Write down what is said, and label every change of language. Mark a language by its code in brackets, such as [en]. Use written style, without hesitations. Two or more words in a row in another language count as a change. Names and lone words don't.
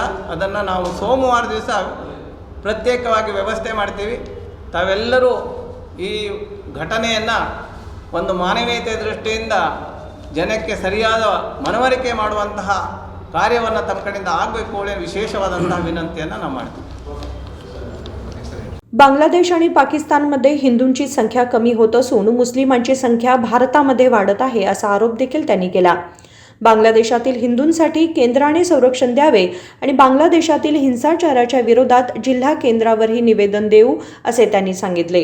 [kn] ಅದನ್ನು ನಾವು ಸೋಮವಾರ ದಿವಸ ಪ್ರತ್ಯೇಕವಾಗಿ ವ್ಯವಸ್ಥೆ ಮಾಡ್ತೀವಿ. ತಾವೆಲ್ಲರೂ ಈ ಘಟನೆಯನ್ನು ಒಂದು ಮಾನವೀಯತೆ ದೃಷ್ಟಿಯಿಂದ ಜನಕ್ಕೆ ಸರಿಯಾದ ಮನವರಿಕೆ ಮಾಡುವಂತಹ ಕಾರ್ಯವನ್ನು ತಮ್ಮ ಕಡೆಯಿಂದ ಆಗಬೇಕು ಅನ್ನೋ ವಿಶೇಷವಾದಂತಹ विनंतीಯನ್ನು ನಾವು ಮಾಡ್ತೀವಿ. [mr] बांगलादेश आणि पाकिस्तानमध्ये हिंदूंची संख्या कमी होत असून मुस्लिमांची संख्या भारतामध्ये वाढत आहे असा आरोप देखील त्यांनी केला. बांगलादेशातील हिंदूंसाठी केंद्राने संरक्षण द्यावे आणि बांगलादेशातील हिंसाचाराच्या विरोधात जिल्हा केंद्रावरही निवेदन देऊ असे त्यांनी सांगितले.